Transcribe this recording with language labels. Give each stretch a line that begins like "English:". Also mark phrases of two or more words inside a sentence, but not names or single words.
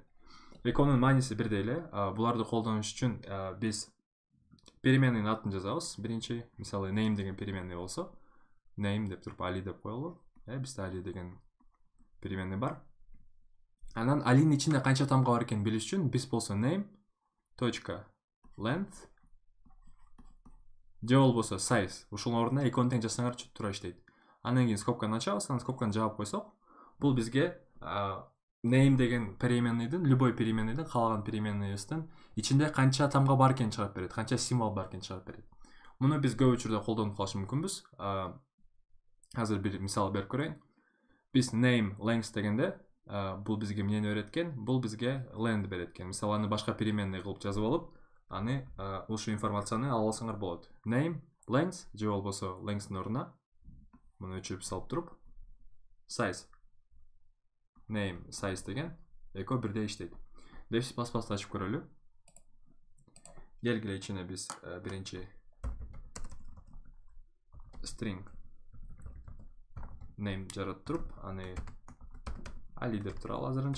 Kyrgyz: Эконун мааниси бирдей эле. Буларды колдонуш үчүн биз переменныйдын атын жазабыз. Биринчи, мисалы name деген переменный болсо, name деп туруп Али деп коелу. Бизде Али деген переменный бар. Анан Алинин ичинде канча тамга бар экенин билиш үчүн биз болсо name .length же болбосо size. Ушунун ордуна экону тең жазсаңар туура иштейт. Андан кийин скобканы ачабыз, анан скобканы жаап койсок, бул бизге name деген переменныйдын, любой переменныйдын, каалаган переменныйыбыздын ичинде канча тамга бар экенин чыгарып берет, канча символ бар экенин чыгарып берет. Муну биз көп учурда колдонуп калыш мүмкүнбүз. Азыр бир мисал берип көрөйүн. Биз name length дегенде бул бизге эмнени береткен? Бул бизге length береткен. Мисалы аны башка переменный кылып жазып алып, аны ушул информацияны ала алсаңар болот. Name length же болбосо length'тын ордуна муну өчүрүп салып туруп, size name size деген экөө бирдей иштейт деп баспасты ачып көрөлү. Келгиле ичине биз биринчи string name жаратып туруп, аны ali деп туралы азырынча.